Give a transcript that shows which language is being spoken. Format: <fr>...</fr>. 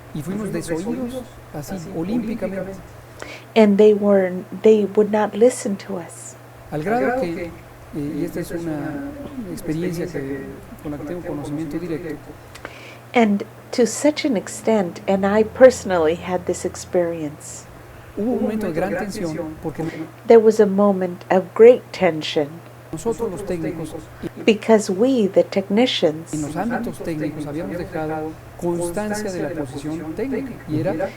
<es>y fuimos desoídos así olímpicamente,</es> <en>And they would not listen to us.</en> <es>al grado que, y esta es una experiencia con la que tengo conocimiento directo,</es> <en>And to such an extent, and I personally had this experience,</en> <es>hubo un momento de gran tensión porque</es> <en>there was a moment of great tension</en> <es>nosotros los técnicos</es> <en>because we, the</en> <es>en</es> <en>technicians,</en> <es>los ámbitos técnicos habíamos dejado constancia de la posición técnica y era</es>